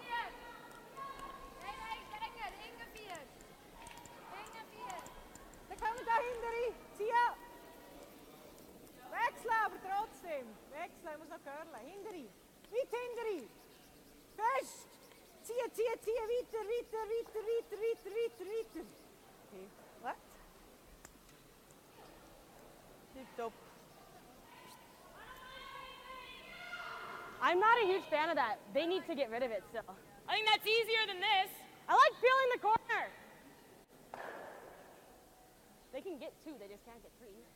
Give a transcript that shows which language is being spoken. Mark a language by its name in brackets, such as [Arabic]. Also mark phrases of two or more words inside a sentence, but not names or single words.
[Dutch] Dan gaan we dahinter. Zie je? [German] Wechseln, aber trotzdem. Wechseln, muss noch curlen. Hinter. Weit hinter. Fest. Ziehen, ziehen, ziehen. Weiter, weiter, weiter, weiter, weiter, weiter, weiter. [Dutch] Okay. Wat? Tip-top. [English] I'm not a huge fan of that. They need to get rid of it still. I think that's easier than this. I like peeling the corner. They can get 2, they just can't get 3.